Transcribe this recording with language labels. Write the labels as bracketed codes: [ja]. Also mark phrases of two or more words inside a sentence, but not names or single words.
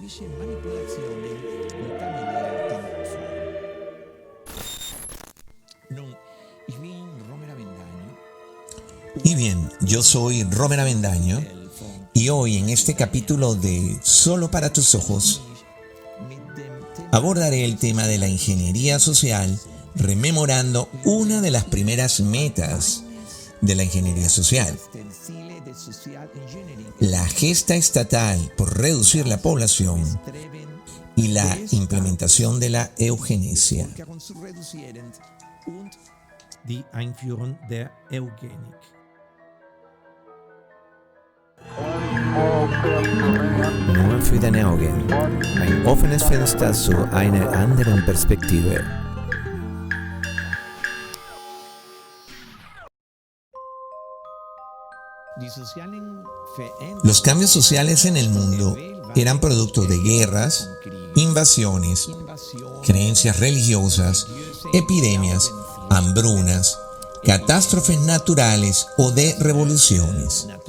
[es] Y bien, yo soy Romer Avendaño y hoy en este capítulo de Solo para tus ojos abordaré el tema de la ingeniería social rememorando una de las primeras metas de la ingeniería social, la gesta estatal por reducir la población y la implementación de la eugenesia. [de] Die Einführung der Eugenik. Nur für deine Augen. Ein offenes Fenster zu einer anderen Perspektive. [es] Los cambios sociales en el mundo eran producto de guerras, invasiones, creencias religiosas, epidemias, hambrunas, catástrofes naturales o de revoluciones.